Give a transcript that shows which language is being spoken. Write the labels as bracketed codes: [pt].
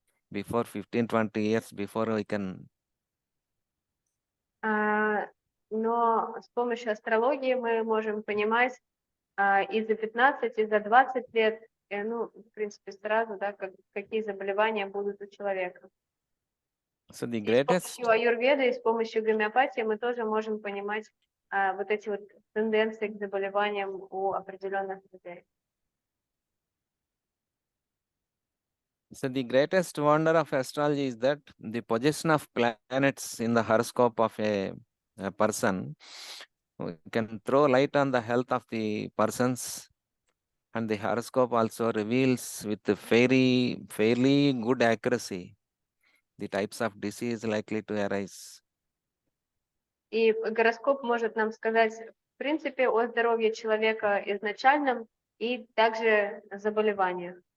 [en] Before 15-20 years, before we can. [ru] Но с помощью астрологии мы можем понимать и за 15, и за 20 лет, в принципе, сразу, да, какие заболевания будут у человека. [en] So the [ru] И с [en] greatest. [ru] помощью аюрведы, и с помощью гомеопатии мы тоже можем понимать вот эти вот тенденции к заболеваниям у определенных людей. [en] So the greatest wonder of astrology is that the position of planets in the horoscope of a person can throw light on the health of the persons, and the horoscope also reveals with fairly good accuracy the types of disease likely to arise. [ru] И гороскоп может нам сказать, в принципе, о здоровье человека изначальном и также заболеваниях.